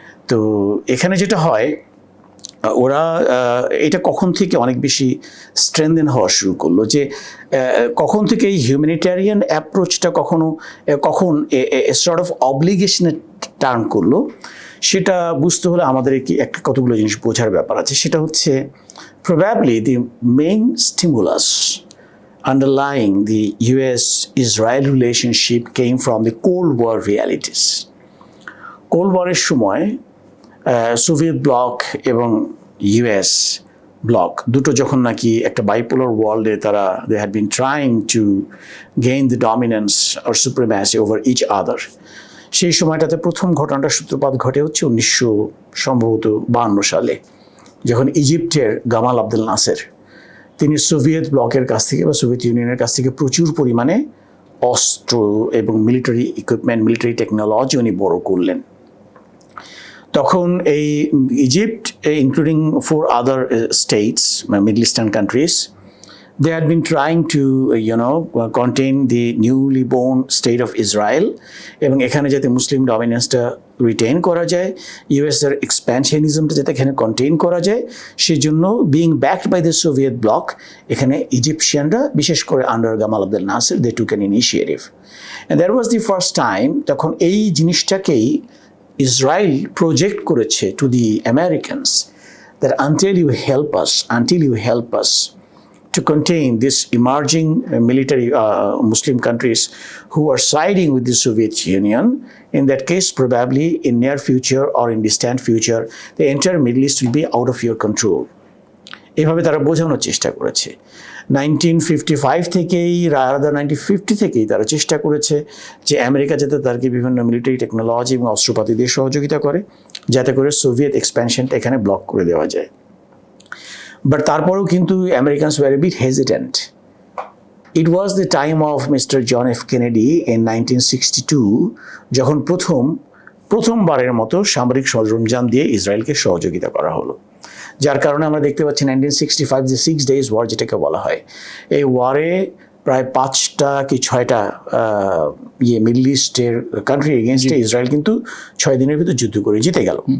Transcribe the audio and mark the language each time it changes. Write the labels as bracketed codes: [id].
[bn] তো এখানে যেটা হয়, ওরা এটা কখন থেকে অনেক বেশি স্ট্রেনথেন হওয়া শুরু করলো, যে কখন থেকে এই হিউম্যানিটেরিয়ান অ্যাপ্রোচটা কখন [en] sort of [bn] অব্লিগেশনে টার্ন করলো, সেটা বুঝতে হলে আমাদের একটা কতগুলো জিনিস বোঝার ব্যাপার আছে। সেটা হচ্ছে [en] Probably the main stimulus underlying the US-Israel relationship came from the Cold War realities. [bn] Cold ওয়ারের সময় সোভিয়েত ব্লক এবং ইউএস ব্লক দুটো যখন নাকি একটা বাইপোলার ওয়ার্ল্ডে তারা [en] they had been trying to gain the dominance or supremacy over each other, [bn] সেই সময়টাতে প্রথম ঘটনাটা সূত্রপাত ঘটে হচ্ছে 1952 সালে, যখন ইজিপ্টের গামাল আব্দেল নাসের তিনি সোভিয়েত ব্লকের কাছ থেকে বা সোভিয়েত ইউনিয়নের কাছ থেকে প্রচুর পরিমাণে অস্ত্র এবং মিলিটারি ইকুইপমেন্ট, মিলিটারি টেকনোলজি উনি বড় করলেন। তখন এই [en] Egypt, including 4 other states, Middle Eastern countries, they had been trying to contain the newly born state of Israel, [bn] এবং এখানে যাতে মুসলিম ডমিনেন্সটা রিটেইন করা যায়, ইউএস এর এক্সপ্যানশনিজমটা যাতে এখানে কন্টেইন করা যায়, সেজন্য [en] being backed by the Soviet bloc, [bn] এখানে ইজিপশিয়ানরা বিশেষ করে under গামাল Abdel Nasser [en] They took an initiative. And that was the first time [bn] তখন এই জিনিসটাকেই ইসরায়েল প্রজেক্ট করেছে [en] To the Americans that until you help us to contain this emerging military Muslim countries who are siding with the Soviet Union. In that case, probably in near future or in distant future, the entire Middle East will be out of your control. [bn] এভাবে তারা বোঝানোর চেষ্টা করেছে। 1955 থেকেই, rather 1950 থেকেই তারা চেষ্টা করেছে যে আমেরিকা যাতে তাদেরকে বিভিন্ন মিলিটারি টেকনোলজি এবং অস্ত্রপাতি দিয়ে সহযোগিতা করে, যাতে করে সোভিয়েত এক্সপ্যানশনটা এখানে ব্লক করে দেওয়া যায়। বাট তারপরেও কিন্তু [en] Americans were a bit hesitant. It was the time of Mister John F Kennedy in 1962 [bn] যখন প্রথমবারের মতো সামরিক সরঞ্জাম দিয়ে ইসরায়েলকে সহযোগিতা করা হলো, যার কারণে আমরা দেখতে পাচ্ছি 1965 যে 6 days ওয়ার যেটাকে বলা হয়, এই ওয়ারে প্রায় 5টা কি 6টা মিডল ইস্টের কান্ট্রি এগেনস্টে ইসরায়েল কিন্তু 6 দিনের ভিতর যুদ্ধ করে জিতে গেল।